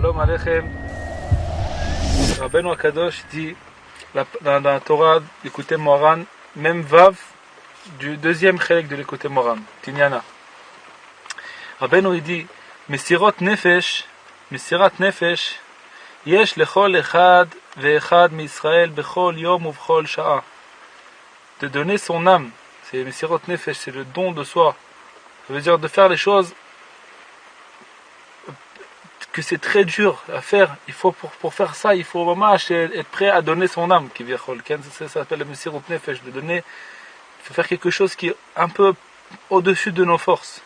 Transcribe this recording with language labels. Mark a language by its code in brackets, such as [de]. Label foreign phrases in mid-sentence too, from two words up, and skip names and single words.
[he] Alechem. [fr] Rabbeinu Akadosh dit dans la Torah, l'écouté Moran, même Vav, du deuxième chelek de l'écouté Moran, Tinyana. Rabbeinu il dit, [he] מסירות נפש יש לכל אחד ואחד מישראל בכל יום ובכל שעה. [fr] De donner son âme, c'est [he] מסירות נפש, [fr] c'est le don de soi. Ça veut dire de faire les choses que c'est très dur à faire. Il faut pour faire ça, il faut vraiment être prêt à donner son âme. Ça s'appelle le [he] מסירות נפש, [fr] de donner. Il faut faire quelque chose qui est un peu au-dessus de nos forces.